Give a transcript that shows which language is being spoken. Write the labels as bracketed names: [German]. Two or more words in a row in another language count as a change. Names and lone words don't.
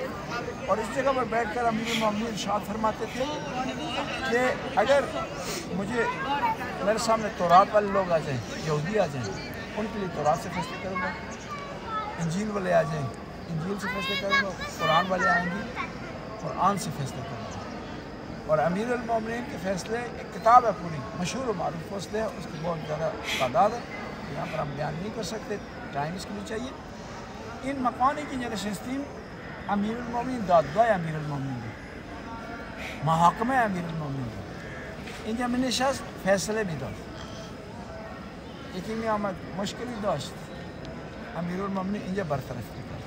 [Urdu] اور اس جگہ پر بیٹھ کر امیر المومنین ارشاد فرماتے تھے کہ اگر مجھے میرے سامنے تورات والے لوگ آ جائیں, یہودی آ جائیں, ان کے لیے تورات سے فیصلے کروں گا, انجیل والے آ جائیں, انجیل سے فیصلے کروں گا, قرآن والے آئیں گے, قرآن سے فیصلے کروں گا. اور امیر المومنین کے فیصلے ایک کتاب ہے پوری, مشہور و معروف فیصلے, اس کی بہت زیادہ تعداد ہے, یہاں پر ہم بیان نہیں کر سکتے, ٹائم اس کے لیے چاہیے. [Persian] این مکانی که نشستیم امیر المومنین دادگاه امیر المومنین بود, محاکمه امیر المومنین بود. اینجا می نشست فیصله می داد. یکی می آمد مشکلی داشت, امیر المومنین اینجا برطرف می کرد.